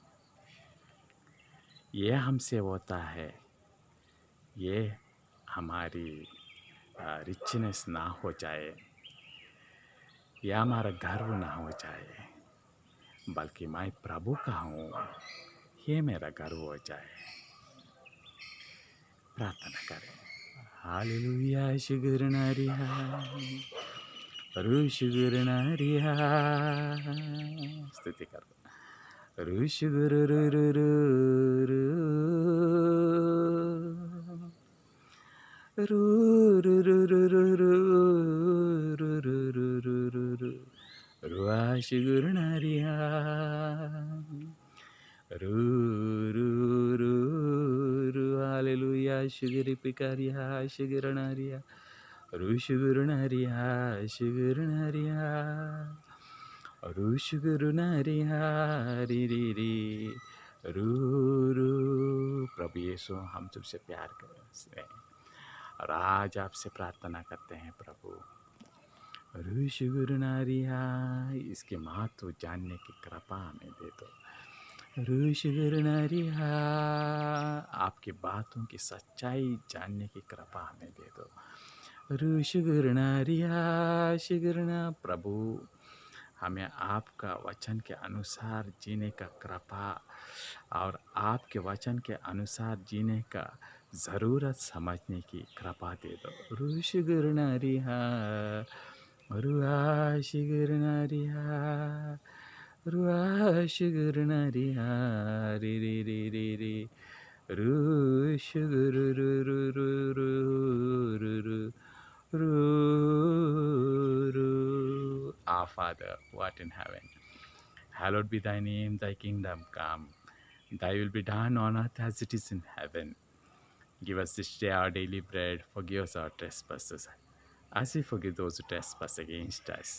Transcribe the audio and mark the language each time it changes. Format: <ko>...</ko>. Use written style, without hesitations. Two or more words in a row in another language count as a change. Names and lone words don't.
<hi>ये हमसे होता है, ये हमारी रिचनेस ना हो जाए, या हमारा गर्व ना हो जाए, बल्कि मैं प्रभु का हूँ, ये मेरा गर्व हो जाए। प्रार्थना करें। हालेलुया शुगरनारिया रू शुगरनारिया, स्तुति करो। रू शुगर रू रू रू रू रू रू रू रू रू रू रू रू रू रू रू रुआ शुगरनारिया रू रू रू रू हालेलुया शुगरी पिकारिया शुगरनारिया रू शुगरनारिया शुगरनारिया रू शुगरनारिया री री री रू रू। प्रभु यीशु हम तुमसे प्यार करते हैं और आज आपसे प्रार्थना करते हैं प्रभु, रू शुगरनारिया इसके महत्व जानने की कृपा हमें दे दो। रू शुगरनारिया आपकी बातों की सच्चाई जानने की कृपा हमें दे दो। रू शुगरनारिया शुगरना प्रभु, हमें आपका वचन के अनुसार जीने का कृपा और आपके वचन के अनुसार जीने का ज़रूरत समझने की कृपा दे दो। रू शुगरनारिया रुआ शुगरनारिया रुआ शुगरनारिया री री री री री रू शुगर रू रू रू रू रू रू रू।</hi> <en>Our Father, who art in heaven, hallowed be thy name, thy kingdom come, thy will be done on earth as it is in heaven. Give us this day our daily bread, forgive us our trespasses, as we forgive those who trespass against us.</en>